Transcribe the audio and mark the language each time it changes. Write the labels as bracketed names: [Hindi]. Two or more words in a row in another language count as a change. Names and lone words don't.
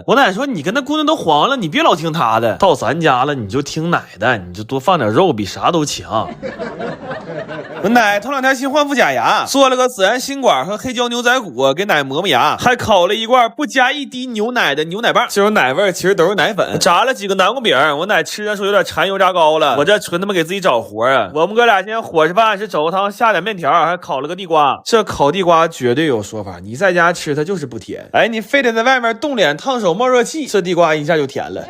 [Chinese] 我奶說你跟那姑娘都黃了，你別老聽她的，到咱家了你就聽奶的，你就多放點肉比啥都強。我奶头2天新換副假牙，做了個孜然心管和黑椒牛仔骨給奶磨牙，還烤了一罐不加1滴牛奶的牛奶棒，這種奶味其實都是奶粉。炸了幾個南瓜餅，我奶吃的時候有點饞油炸糕了，我這純他媽給自己找活啊。我們哥倆今天伙食飯是肘子湯下點麵條，還烤了個地瓜。這烤地瓜絕對有說法，你在家吃它就是不甜，哎，你非得在外面凍臉燙手冒熱氣，這地瓜一下就甜了。